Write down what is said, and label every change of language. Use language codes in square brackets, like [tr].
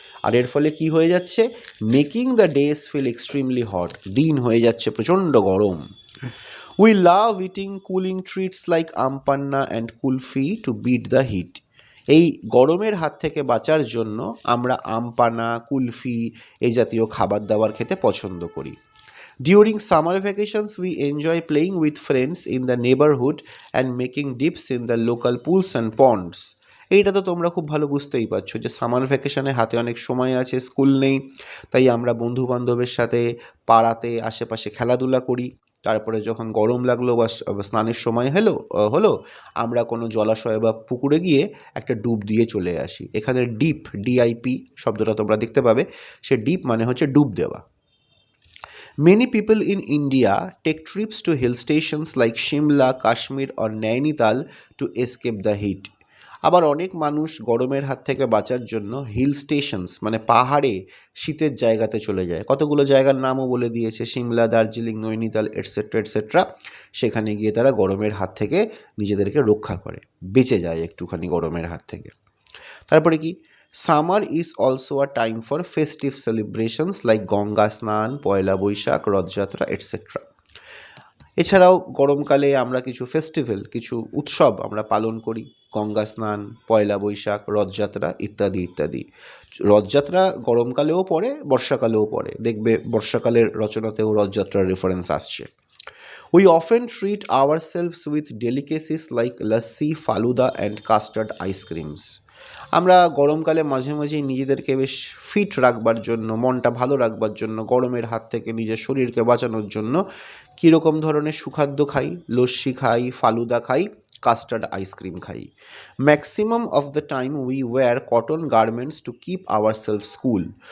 [bn] আর এর ফলে কি হয়ে যাচ্ছে, [en] making the days feel extremely hot, [bn] দিন হয়ে যাচ্ছে প্রচণ্ড গরম। [en] We love eating cooling treats like aam panna and kulfi to beat the heat. [bn] এই গরমের হাত থেকে বাঁচার জন্য আমরা আমপানা, কুলফি এই জাতীয় খাবার দাবার খেতে পছন্দ করি। [en] During summer vacations, we enjoy playing with friends in the neighborhood and making dips in the local pools and ponds. [bn] এইটা তো তোমরা খুব ভালো বুঝতেই পারছো যে সামার ভ্যাকেশনে হাতে অনেক সময় আছে, স্কুল নেই, তাই আমরা বন্ধু বান্ধবের সাথে পাড়াতে আশেপাশে খেলাধুলা করি। তারপরে যখন গরম লাগলো বা স্নানের সময় হলো আমরা কোনো জলাশয় বা পুকুরে গিয়ে একটা ডুব দিয়ে চলে আসি। এখানে ডিপ, ডিআইপি শব্দটা তোমরা দেখতে পাবে, সে ডিপ মানে হচ্ছে ডুব দেওয়া। [en] Many people in India take trips to hill stations like Shimla, Kashmir or Nainital to escape the heat. [bn] আবার অনেক মানুষ গরমের হাত থেকে বাঁচার জন্য হিল স্টেশনস মানে পাহাড়ে শীতের জায়গাতে চলে যায়। কতগুলো জায়গার নামও বলে দিয়েছে, সিমলা, দার্জিলিং, নৈনিতাল এটসেট্রা এটসেট্রা। সেখানে গিয়ে তারা গরমের হাত থেকে নিজেদেরকে রক্ষা করে, বেঁচে যায় একটুখানি গরমের হাত থেকে। তারপরে কি, [en] Summer is also a time for festive celebrations like Ganga snan, Poila Baishakh, Rathayatra etcetera. [bn] এছাড়াও গরমকালে আমরা কিছু ফেস্টিভ্যাল, কিছু উৎসব আমরা পালন করি, গঙ্গা স্নান, পয়লা বৈশাখ, রথযাত্রা ইত্যাদি ইত্যাদি। রথযাত্রা গরমকালেও পড়ে, বর্ষাকালেও পড়ে, দেখবে বর্ষাকালের রচনাতেও রথযাত্রার রেফারেন্স আসছে। [en] We often treat ourselves with delicacies like lassi, faluda and custard ice creams. [bn] আমরা গরমকালে মাঝে মাঝেই নিজেদেরকে বেশ ফিট রাখবার জন্য, মনটা ভালো রাখবার জন্য, গরমের হাত থেকে নিজের শরীরকে বাঁচানোর জন্য কীরকম ধরনের সুখাদ্য খাই, লস্যি খাই, ফালুদা খাই, কাস্টার্ড আইসক্রিম খাই। [en] Maximum of the time we wear cotton garments to keep our self cool.